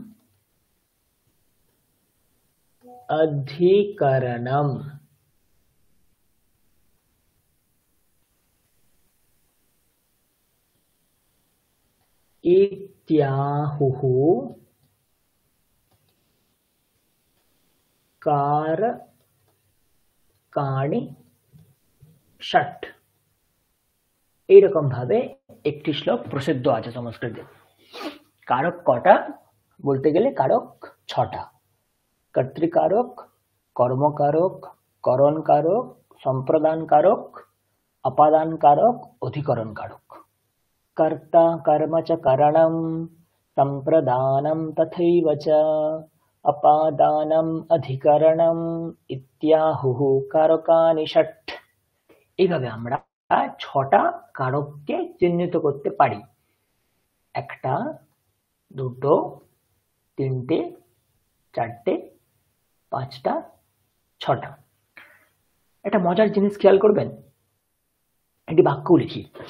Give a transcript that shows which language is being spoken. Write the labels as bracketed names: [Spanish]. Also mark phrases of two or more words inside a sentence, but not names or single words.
[Sanskrit] अधिकरणम्, इत्याहुः कारकाणि षट्। [Bangla] এইরকম ভাবে একটি শ্লোক প্রসিদ্ধ আছে সংস্কৃতে। কারক কটা বলতে গেলে কারক ছটা। কর্তৃকারক, কর্মকারক, করণ কারক, সম্প্রদান কারক, অপাদান কারক, অধিকরণ কারক। [Sanskrit] कर्ता कर्म च करणं, संप्रदानं तथैव च, अपादानम् अधिकरणम् इत्याहुः कारकानि षट्। [Bangla] এইভাবে আমরা ছটা কারককে চিহ্নিত করতে পারি। একটা, দুটো, তিনটে, চারটে, পাঁচটা, ছটা। একটা মজার জিনিস খেয়াল করবেন, একটি বাক্য লিখি।